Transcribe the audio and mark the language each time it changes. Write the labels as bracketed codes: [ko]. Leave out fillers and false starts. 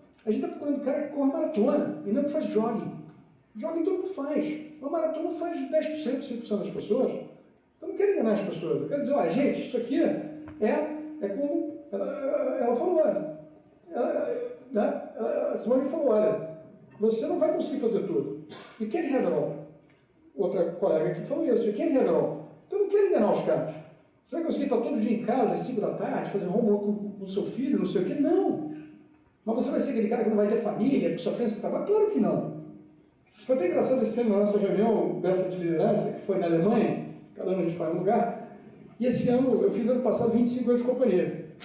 [pt] A gente está procurando cara que corre maratona, e não que faz jogging. Jogging todo mundo faz. Uma maratona faz 10%, 5% das pessoas. Eu não quero enganar as pessoas. Eu quero dizer, ó, gente, isso aqui é como ela falou, a Simone falou, olha, você não vai conseguir fazer tudo. [en] You can't have it all. [pt] Outra colega aqui falou isso, [en] you can't have it all. [pt] Então eu não quero enganar os caras. Você vai conseguir estar todo dia em casa, às 5 da tarde, fazer homework com o seu filho, não sei o quê? Não. Mas você vai ser aquele cara que não vai ter família, que só pensa em trabalho? Claro que não. Foi até engraçado esse ano, na nossa reunião dessa de liderança, que foi na Alemanha, cada ano a gente faz um lugar, e esse ano, eu fiz ano passado 25 anos de companhia.